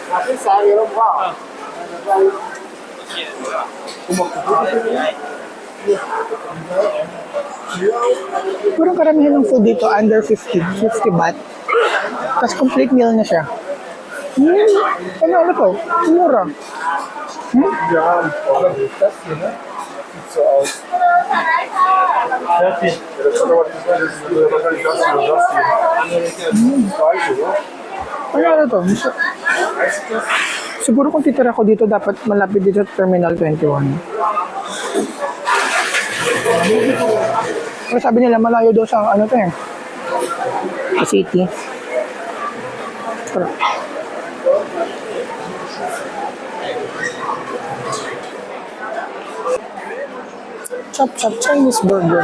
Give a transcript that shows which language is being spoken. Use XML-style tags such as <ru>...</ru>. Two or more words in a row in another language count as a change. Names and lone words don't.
<tl>Parang karamihan ng food dito</tl> <en>under 50 baht.</en> <tl>Tapos</tl> <en>complete meal</en> <tl>na siya. Ano to? Mura.</tl> <de>Wir haben das hier, ne? Sieht so aus. Fertig. Ja, das kann aber nicht sein, das ist wahrscheinlich das oder das hier. Das Gleiche, oder?</de> <tl>Ano ano to? Siguro kung titira ko dito, dapat malapit dito sa Terminal 21. Pero sabi nila, malayo daw sa ano to eh. Sa city. Pero, Chop Chop Chinese Burger.</tl>